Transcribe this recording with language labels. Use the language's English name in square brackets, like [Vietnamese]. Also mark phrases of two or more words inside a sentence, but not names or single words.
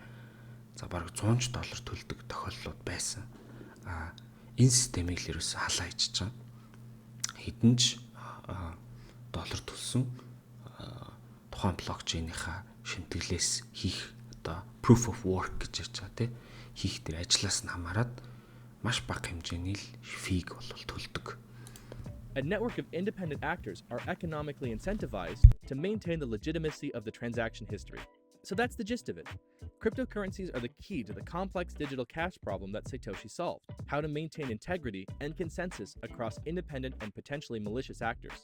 [Mongolian] За бараг $100 төлдөг тохиолдлууд байсан. Энэ системийг л ерөөсөө халаа хийж байгаа. Хэдэн ч доллар төлсөн тухайн блокчейнийхаа шимтгэлээс хийх одоо [English] proof of work [Mongolian] гэж ярьж байгаа тийм хийх тэр ажлаас нь хамаарат маш бага хэмжээний л фиг бол төлдөг. [English] A network of independent actors are economically incentivized to maintain the legitimacy of the transaction history. So that's the gist of it. Cryptocurrencies are the key to the complex digital cash problem that Satoshi solved: how to maintain integrity and consensus across independent and potentially malicious actors.